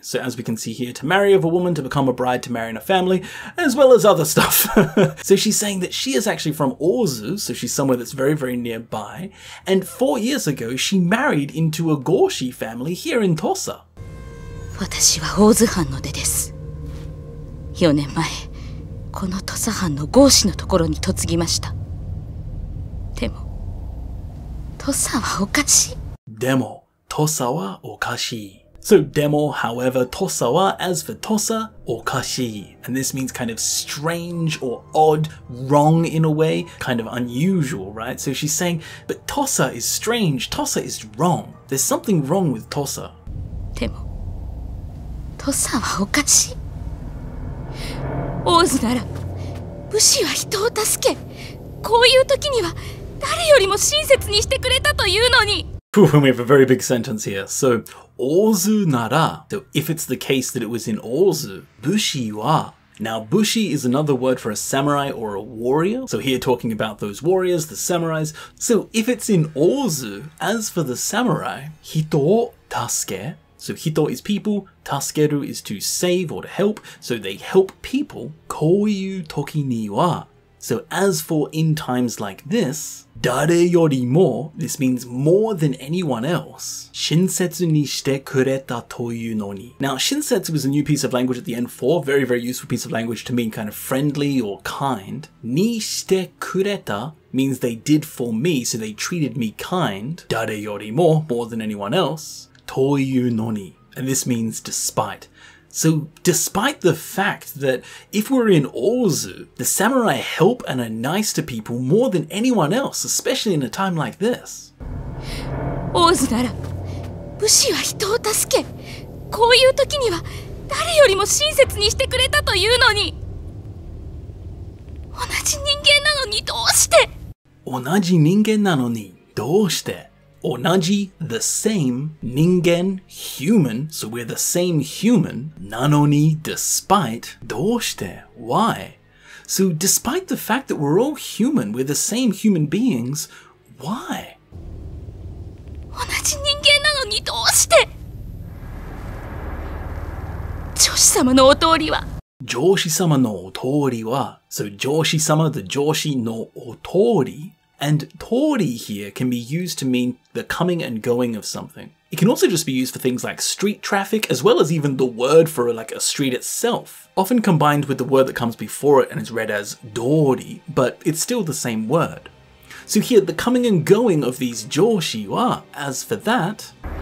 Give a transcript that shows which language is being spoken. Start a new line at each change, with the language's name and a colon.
English: So as we can see here, to marry of a woman, to become a bride, to marry in a family, as well as other stuff. So she's saying that she is actually from Ozu, so she's somewhere that's very, very nearby. And 4 years ago, she married into a Goshi family here in Tosa.
Japanese: 私は大津藩の出です。 4年前、この土佐藩の合氏のところに嫁ぎました。でも、土佐はおかしい。 Demo, Tosa wa okashi.
English: So demo, however, Tosa wa, as for Tosa, okashi. And this means kind of strange or odd, wrong in a way, kind of unusual, right? So she's saying, but Tosa is strange, Tosa is wrong. There's something wrong with Tosa.
Japanese: でも、土佐はおかしい。大津なら、武士は人を助け、こういう時には誰よりも親切にしてくれたというのに。
English: We have a very big sentence here. So, Ozu nara. So, if it's the case that it was in Ozu, bushi wa. Now, bushi is another word for a samurai or a warrior. So here talking about those warriors, the samurais. So, if it's in Ozu, as for the samurai, hito o tasuke. So, hito is people, tasukeru is to save or to help. So, they help people. Koyu toki ni wa. So, as for in times like this, dare yorimo, this means more than anyone else. Shinsetsu ni shite kureta toyu no ni. Now, shinsetsu was a new piece of language at the end for, very, very useful piece of language to mean kind of friendly or kind. Ni shite kureta means they did for me, so they treated me kind. Dare yorimo, more than anyone else. Toyu no ni. And this means despite. So, despite the fact that if we're in Ozu, the samurai help and are nice to people more than anyone else, especially in a time like this.
Japanese: 大津なら、武士は人を助け、こういう時には誰よりも親切にしてくれたというのに、同じ人間なのにどうして？同じ人間なのにどうして？
English: Onaji, the same, ningen, human, so we're the same human, nanoni, despite, doshite, why? So despite the fact that we're all human, we're the same human beings, why?
Japanese: 同じ人間なのにどうして？上司様のお通りは？上司様のお通りは、so 上司様, the 上司のお通り.
English: And tori here can be used to mean the coming and going of something. It can also just be used for things like street traffic, as well as even the word for like a street itself, often combined with the word that comes before it and is read as dori, but it's still the same word. So here, the coming and going of these joshi wa, as for that,